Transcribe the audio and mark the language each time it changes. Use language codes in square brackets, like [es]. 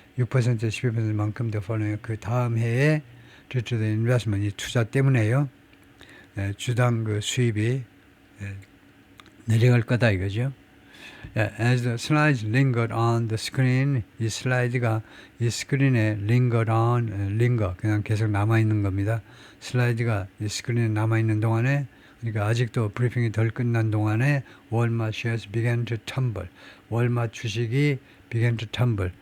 [ko] 6% 12%만큼 the following 그 다음 해에 due to the investment 이 투자 때문에요. 주당 그 수입이 내려갈 거다 이거죠. [en] As the slides lingered on the screen, [ko] 이 슬라이드가 이 스크린에 lingered on, linger 그냥 계속 남아 있는 겁니다. 슬라이드가 이 스크린에 남아 있는 동안에, 그러니까 아직도 브리핑이 덜 끝난 동안에 [en] Walmart shares began to tumble. [ko] 월마트 주식이 began to tumble.